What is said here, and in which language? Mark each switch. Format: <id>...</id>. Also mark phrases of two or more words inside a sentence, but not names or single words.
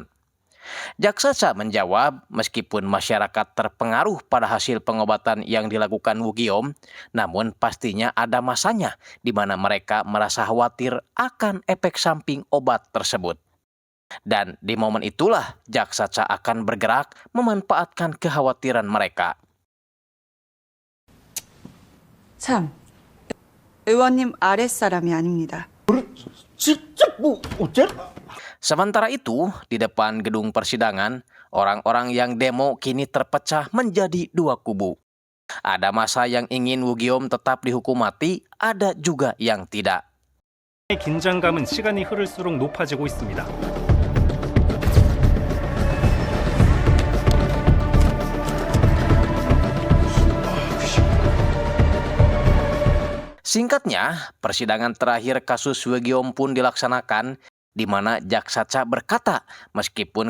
<id>Jaksa Cha menjawab, meskipun masyarakat terpengaruh pada hasil pengobatan yang dilakukan Wugiom, namun pastinya ada masanya di mana mereka merasa khawatir akan efek samping obat tersebut. Dan di momen itulah Jaksa Cha akan bergerak memanfaatkan kekhawatiran mereka.</id> <ko>참, 의원님 아랫사람이 아닙니다.</ko> <id>Sementara itu, di depan gedung persidangan, orang-orang yang demo kini terpecah menjadi 2 kubu. Ada massa yang ingin Wugiom tetap dihukum mati, ada juga yang tidak.</id> <ko>긴장감은 시간이 흐를수록 높아지고 있습니다.</ko> <id>Singkatnya, persidangan terakhir kasus Wugiom pun dilaksanakan, di mana Jaksa Cha berkata, meskipun</id>